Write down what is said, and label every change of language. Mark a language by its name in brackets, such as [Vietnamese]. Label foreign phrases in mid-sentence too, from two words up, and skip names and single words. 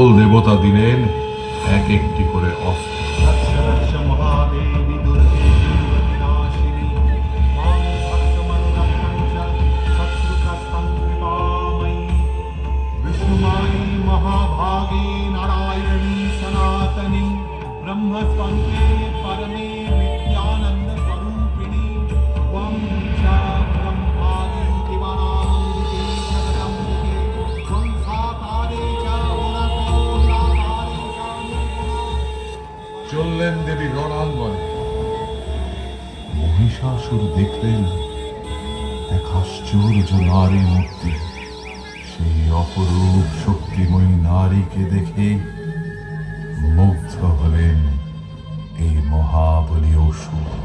[Bangla] দেবতা দিলেন এক একটি করে অস্ত্র। [Sanskrit] रक्ष महादेवी दुर्गे विनाशिनी मां भक्तमनुरक्षं च शत्रुग्रस्तं कृपामयी विष्णुमायी महाभागे नारायणी सनातनी ब्रह्मस्वरूपे परमे नित्यानन्दस्वरूपिणी त्वं च ब्रह्मादि दिवानानन्दिते जगदम्बिके त्वं साकारे च गुणपूर्णाकारे च [Bangla] চললেন দেবী রণাঙ্গনে। মহিষাসুর দেখলেন এক আশ্চর্য নারী মূর্তি। সেই অপরূপ শক্তিময়ী নারীকে দেখে মুগ্ধ হলেন এই মহাবলী অসুর।